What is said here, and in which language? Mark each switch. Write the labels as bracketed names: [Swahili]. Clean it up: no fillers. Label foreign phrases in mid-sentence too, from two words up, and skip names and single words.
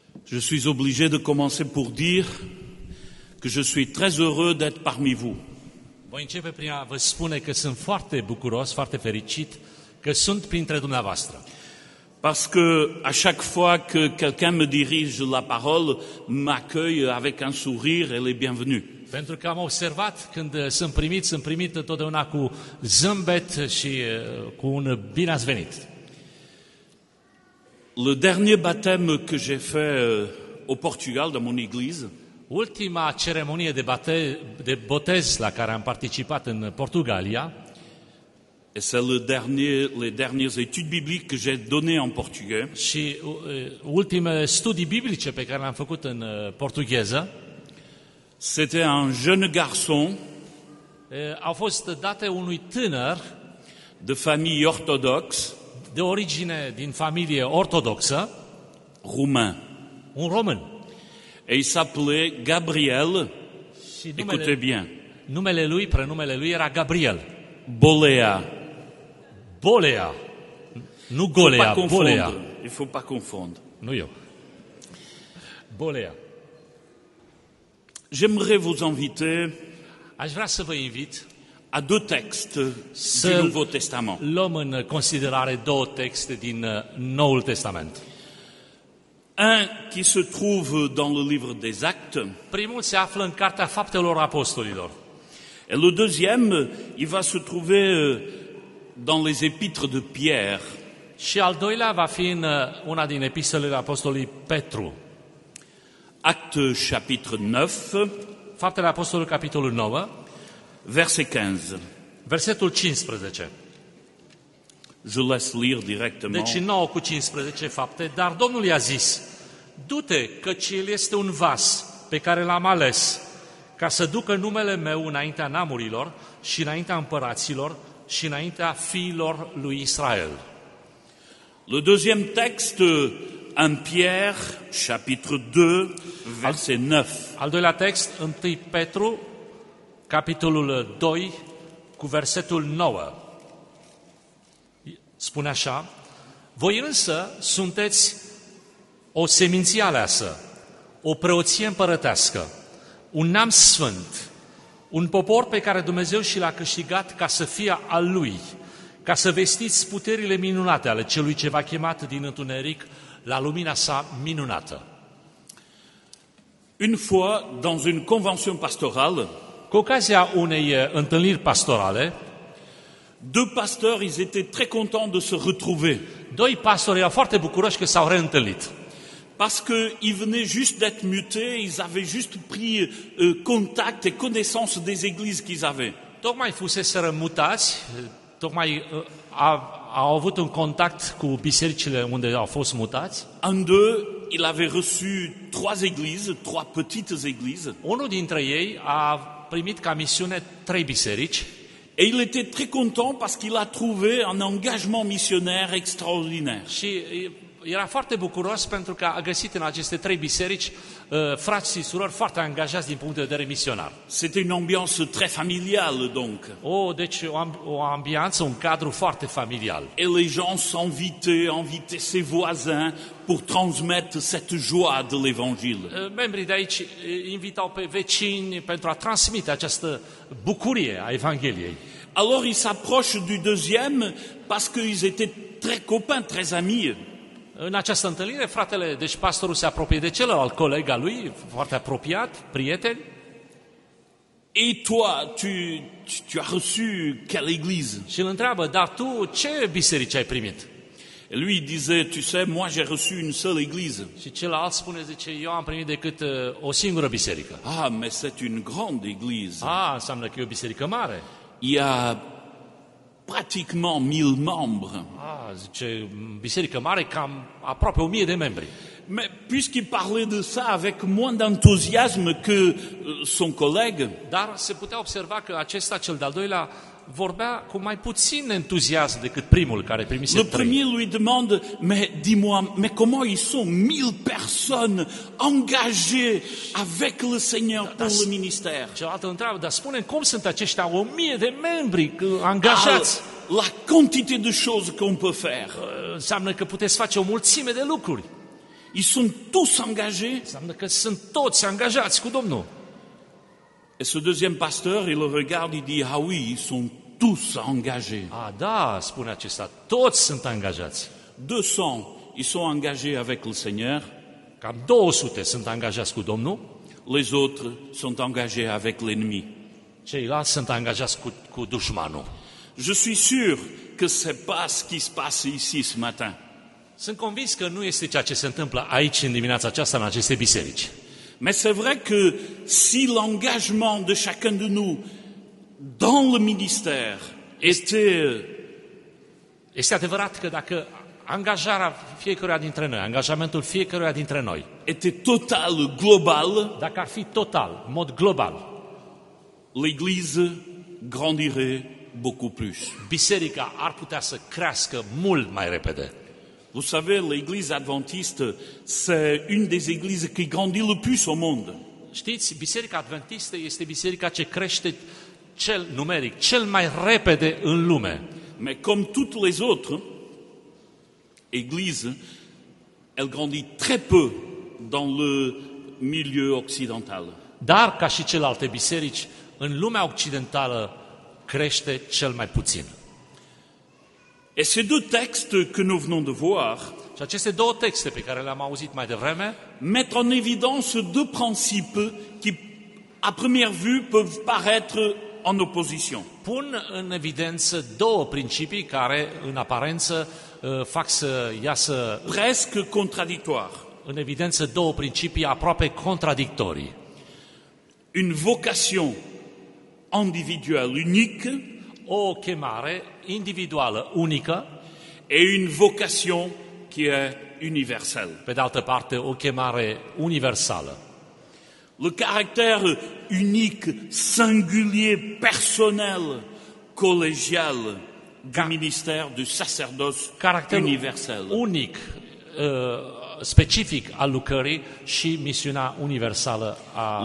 [French] Je suis obligé de commencer pour dire que je suis très heureux d'être parmi vous. [Romanian] Voi începe prin a vă spune că sunt foarte bucuros, foarte fericit că sunt printre dumneavoastră. [French] Parce que à chaque fois que quelqu'un me dirige la parole, m'accueille avec un sourire et les bienvenus. [Romanian] Pentru că am observat când sunt primit întotdeauna cu zâmbet și cu un bine ați venit. [French] Le dernier baptême que j'ai fait au Portugal, dans mon église, [Romanian] Ultima ceremonie de botez la care am participat în Portugalia, [French] et c'est les dernières études bibliques que j'ai données en portugais, [Romanian] și ultimele studii biblice pe care le-am făcut în portugheză, [French] c'était un jeune garçon [Romanian] au fost date unui tânăr [French] de famille orthodoxe, [Romanian] de origine din familie ortodoxă, [French] roumain. [Romanian] un român. [French] Et il s'appelait Gabriel, [Romanian] Și [French] écoutez bien, [Romanian] prenumele lui era Gabriel. Bolea. Bolea. Nu [French] Faut Golea, pas Bolea. confondre. Il faut pas confondre. [Romanian] Nu eu. Bolea. [French] J'aimerais vous inviter [Romanian] Aș vrea să vă invit [French] à deux textes [Romanian] să [French] du Nouveau Testament. [Romanian] luăm în considerare două texte din Noul Testament. [French] Un qui se trouve dans le livre des Actes, [Romanian] Primul se află în Cartea Faptelor Apostolilor. [French] et le deuxième, il va se trouver dans les épîtres de Pierre. [Romanian] Și al doilea va fi în una din epistolele Apostolului Petru. [French] Actes chapitre 9, [Romanian] Faptele Apostolului, capitolul 9, [French] verset 15. [Romanian] versetul 15. [French] Je laisse lire directement. [Romanian] Deci 9 cu 15 fapte, dar Domnul i-a zis, du-te, căci el este un vas pe care l-am ales, ca să ducă numele meu înaintea neamurilor și înaintea împăraților și înaintea fiilor lui Israel. [French] Le deuxième texte, 1 Pierre, chapitre 2, verset 9. [Romanian] Al doilea text, 1 Petru, capitolul 2, cu versetul 9. Spune așa, voi însă sunteți o seminție aleasă, o preoție împărătească, un neam sfânt, un popor pe care Dumnezeu și l-a câștigat ca să fie al Lui, ca să vestiți puterile minunate ale celui ce v-a chemat din întuneric la lumina sa minunată. [French] Une fois, dans une convention pastorale, [Romanian] Cu ocazia unei întâlniri pastorale, [French] deux pasteurs, ils étaient très contents de se retrouver. [Romanian] doi pastori erau foarte bucuroși că s-au reîntâlnit. [French] Parce qu'ils venaient juste d'être mutés, ils avaient juste pris contact et connaissance des églises qu'ils avaient. [Romanian] Tocmai fuseseră mutați, tocmai au avut un contact cu bisericile unde au fost mutați. [French] Un d'eux, il avait reçu 3 églises, 3 petites églises, [Romanian] Unul dintre ei a primit ca misiune 3 biserici [French] et il était très content parce qu'il a trouvé un engagement missionnaire extraordinaire. [Romanian] și era foarte bucuros pentru că a găsit în aceste 3 biserici frați și surori foarte angajați din punct de vedere misionar. [French] C'était une ambiance très familiale donc. [Romanian] Deci o ambianță, un cadru foarte familial. [French] Et les gens invitaient ses voisins pour transmettre cette joie de l'évangile. [Romanian] Membrii de aici invitau pe vecini pentru a transmite această bucurie a Evangheliei. [French] Alors il s'approche du deuxième parce qu'ils étaient très copains, très amis. [Romanian] În această întâlnire, deci pastorul se apropie de celălalt coleg al lui, foarte apropiat, prieten. [French] Et toi, tu as reçu quelle église? [Romanian] Și îl întreabă, dar tu ce biserici ai primit? [French] Et lui, il disait, tu sais, moi j'ai reçu une seule église. [Romanian] Și celălalt zice, eu am primit decât o singură biserică. [French] Ah, mais c'est une grande église. [Romanian] Înseamnă că e o biserică mare. [French] Il y a pratiquement 1000 membres. [Romanian] Zice, biserică mare, cam aproape 1000 de membri. [French] Mais puisqu'il parlait de ça avec moins d'enthousiasme que son collègue, [Romanian] Dar se putea observa că acesta, cel de-al doilea, vorbea cu mai puțin entuziasm decât primul care primise [French] le 3. premier lui demande, mais dis-moi, mais comment ils sont 1000 personnes engagées avec le Seigneur pour le ministère? [Romanian] Celălalt întreabă, dar spune cum sunt aceștia 1000 de membri angajați? [French] La quantité de choses qu'on peut faire. [Romanian] Înseamnă că puteți face o mulțime de lucruri. [French] Ils sont tous engagés. [Romanian] înseamnă că sunt toți angajați cu Domnul. [French] Et ce deuxième pasteur, il le regarde, il dit, ah oui, ils sont tous engagés. [Romanian] Da, spune acesta, toți sunt angajați. [French] 200, ils sont engagés avec le Seigneur. [Romanian] Cam 200 sunt angajați cu Domnul, [French] Les autres sont engagés avec l'ennemi. [Romanian] ceilalți sunt angajați cu dușmanul. [French] Je suis sûr que c'est pas ce qui se passe ici ce matin. [Romanian] Sunt convins că nu este ceea ce se întâmplă aici în dimineața aceasta în aceste biserici. [French] Mais c'est vrai que si l'engagement de chacun de nous dans le ministère était [Romanian] Este adevărat că dacă angajarea fiecăruia dintre noi, angajamentul fiecăruia dintre noi, [French] total, global, [Romanian] dacă ar fi total, în mod global, [French] l'Église grandirait beaucoup plus. [Romanian] biserica ar putea să crească mult mai repede. [French] Vous savez, l'Église adventiste, c'est une des églises qui grandit le plus au monde. [Romanian] Știți, biserica adventistă este biserica ce crește numeric cel mai repede în lume. [French] Mais comme toutes les autres églises, elle grandit très peu dans le milieu occidental. [Romanian] Dar, ca și celelalte biserici, în lumea occidentală crește cel mai puțin. [French] Et ces deux textes que nous venons de voir [Romanian] Și aceste două texte pe care le-am auzit mai devreme [French] mettent en évidence deux principes qui, à première vue, peuvent paraître en opposition. [Romanian] pun în evidență două principii care, în aparență, fac să iasă [French] Presque contradictoires. [Romanian] în evidență două principii aproape contradictorii. [French] Une vocation individuelle unique [Romanian] O chemare individuală unică, [French] et une vocation qui est universelle. [Romanian] pe de altă parte o chemare universală. [French] Le caractère unique, singulier, personnel, collégial du ministère du sacerdoce [Romanian] Caracterul [French] universel. [Romanian] unic, specific al lucrării și misiunea universală a